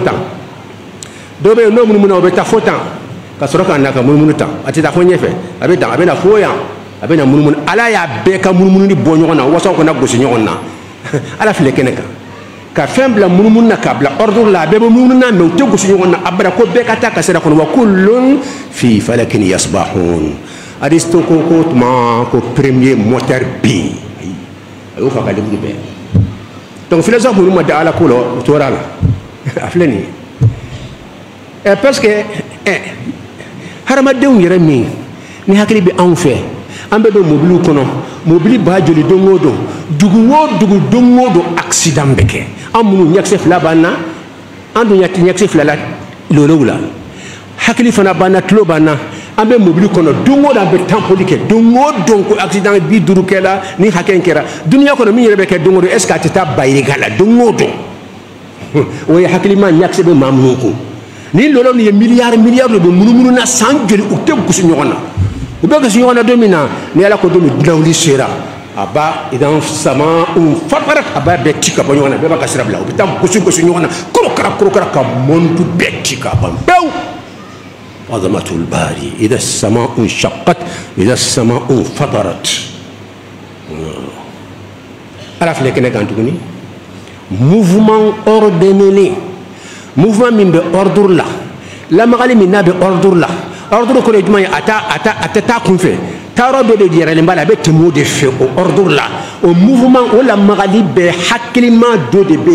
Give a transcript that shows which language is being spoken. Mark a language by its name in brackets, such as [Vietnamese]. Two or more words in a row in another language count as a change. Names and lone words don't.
[Bambara] tan dɔ bɛ yen n'o munumunu o bɛ taa fo tan ka sɔrɔ ka na ka munumunu tan a tɛ taa fo ɲɛfɛ a bɛ tan a bɛ na fo yan a bɛ na munumunu ala y'a bɛɛ ka munumunu bɔ ɲɔgɔn na wasaw kana gosi ɲɔgɔn na ala filɛ kɛnɛ kan ka fɛn bila munumunu na k'a bila ordre la a bɛɛ bɛ munumunu na mɛ u tɛ gosi ɲɔgɔn na abada ko bɛɛ ka taa ka sira kɔnɔ [Arabic] وكل في فلك يسبحون [Bambara] Aristo ko tuma ko [French] premier moteur [Bambara] bi a y'o fa ka livre bɛɛ donc philosophe minnu ma da ala ko la u tora la a filɛ nin ye [French] parce que [Bambara] hadamadenw yɛrɛ min ni hakili bɛ anw fɛ an bɛ don mobiliw kɔnɔ mobili b'a joli don o don dugu o dugu don o don accident bɛ kɛ an minnu ɲɛkisɛ fila b'an na an dun ɲɛkisɛ fila la lolow la hakili fana b'an na tulo b'an na an bɛ mobili kɔnɔ don o don an bɛ tampoli kɛ don o don ko accident 50 kɛra ni hakɛ in kɛra duniya kɔnɔ min yɛrɛ bɛ kɛ don o don [French] est ce que [Bambara] a tɛ taa bayirika la don o don o ye hakilima ɲɛkisɛ bɛ maa minnu kun ni lolo ni ye miliyari de bɛ munumunu na san joli u tɛ gosi ɲɔgɔn na u bɛ gosi ɲɔgɔn na don min na ni ala ko don min dilawuli sera a b'a [Arabic] إذا السماء انفطرت [Bambara] a b'a bɛɛ ci ka bɔ ɲɔgɔn na bɛɛ b'a ka sira bila u bɛ taa gosi ɲɔgɔn na korokara ka mɔndu bɛɛ ci ka ban pewu [Arabic] عظمة الباري إذا السماء انشقت إذا السماء انفطرت [Bambara] ala filɛ kɛnɛ kan tuguni [French] mouvement ordonné [Bambara] mouvement min bɛ ordre la lamagali min n'a bɛ ordre la ordre kɔrɔ ye jumɛn ye a tɛ taa kunfɛ taayɔrɔ dɔ de yɛrɛlen b'a la a bɛ tɛmɛ o de fɛ o ordre la o mouvement o lamagali bɛɛ hakilima dɔ de bɛ